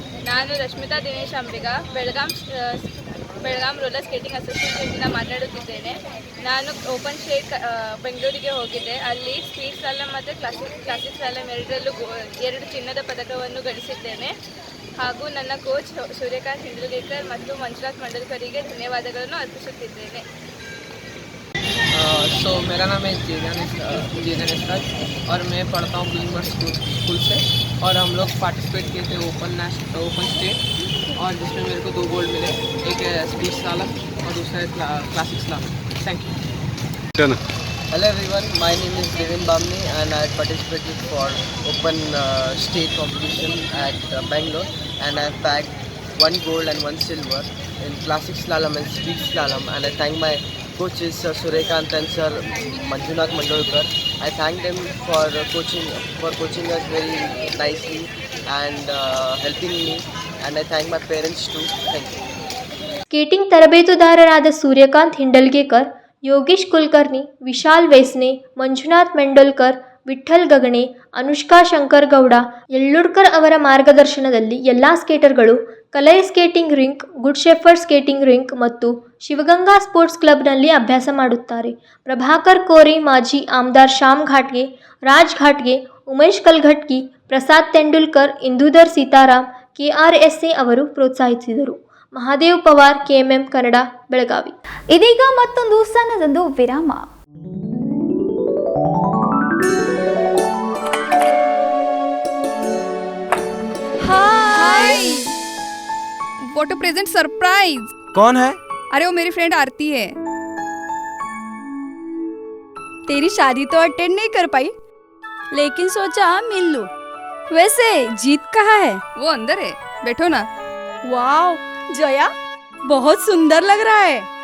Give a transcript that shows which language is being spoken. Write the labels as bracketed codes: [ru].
[kn] ನಾನು ರಶ್ಮಿತಾ ದಿನೇಶ್ ಅಂಬಿಗಾ, Belgaum roller skating ಅಸೋಸಿಯೇಷನ್ನಿಂದ ಮಾತನಾಡುತ್ತಿದ್ದೇನೆ. ನಾನು ಓಪನ್ ಸ್ಟೇಟ್ ಬೆಂಗಳೂರಿಗೆ ಹೋಗಿದ್ದೆ. ಅಲ್ಲಿ ಸ್ಪೀಡ್ ಸ್ಲಾಲಮ್ ಮತ್ತು ಕ್ಲಾಸಿಕ್ ಸ್ಲಾಲಮ್ ಎರಡರಲ್ಲೂ 2 ಚಿನ್ನದ ಪದಕವನ್ನು ಗಳಿಸಿದ್ದೇನೆ. ಹಾಗೂ ನನ್ನ ಕೋಚ್ ಸೂರ್ಯಕಾಂತ್ ಹಿಂಡಲ್ಗೇಕರ್ ಮತ್ತು ಮಂಜುನಾಥ್ ಮಂಡಲ್ಕರಿಗೆ ಧನ್ಯವಾದಗಳನ್ನು ಅರ್ಪಿಸುತ್ತಿದ್ದೇನೆ. [hi] सो मेरा नाम है जीजन एसराज और मैं पढ़ता हूँ बीमर स्कूल से, और हम लोग पार्टिसिपेट किए थे ओपन स्टेट, और जिसमें मेरे को 2 गोल्ड मिले, एक स्पीड स्लालम और दूसरा classic slalom. [en] Thank you. Hello everyone, my name is Devin Bamni and I participated for open state competition at Bangalore, and I bagged 1 gold and 1 silver in classic slalom and speed slalom, and I thank my coaches Sir Suryakant and Sir Manjunath Mandolkar. I thank them for coaching us very nicely and helping me, and I thank my parents too. Thank you. [kn] Skating ತರಬೇತುದಾರರಾದ Suryakant ಹಿಂಡಲ್ಗೇಕರ್, Yogesh Kulkarni, Vishal ವೇಸ್ನೆ, Manjunath ಮೆಂಡೋಲ್ಕರ್, Vitthal ಗಗಣೆ, Anushka Shankar Gowda, ಯಳ್ಳುಡ್ಕರ್ ಅವರ ಮಾರ್ಗದರ್ಶನದಲ್ಲಿ ಎಲ್ಲ ಸ್ಕೇಟರ್ಗಳು ಕಲೈ skating rink, good shepherd skating rink ಮತ್ತು Shivaganga sports ಕ್ಲಬ್ನಲ್ಲಿ ಅಭ್ಯಾಸ ಮಾಡುತ್ತಾರೆ. ಪ್ರಭಾಕರ್ ಕೋರೆ, ಮಾಜಿ ಆಮದಾರ್ Shyam ಘಾಟ್ಗೆ, Raj ಘಾಟ್ಗೆ, Umesh ಕಲ್ಘಟ್ಗಿ, Prasad Tendulkar, Indudhar Sitaram, KRSA ಅವರು ಪ್ರೋತ್ಸಾಹಿಸಿದರು. Mahadev Pawar, KMM Kannada, Belagavi. ಇದೀಗ ಮತ್ತೊಂದು ಸಣ್ಣದೊಂದು ವಿರಾಮ. [en] Hi, what a present surprise. [hi] कौन है? अरे वो मेरी फ्रेंड आरती है. तेरी शादी तो अटेंड नहीं कर पाई, लेकिन सोचा मिल लूं. वैसे जीत कहाँ है? वो अंदर है, बैठो ना. वाओ जया, बहुत सुंदर लग रहा है.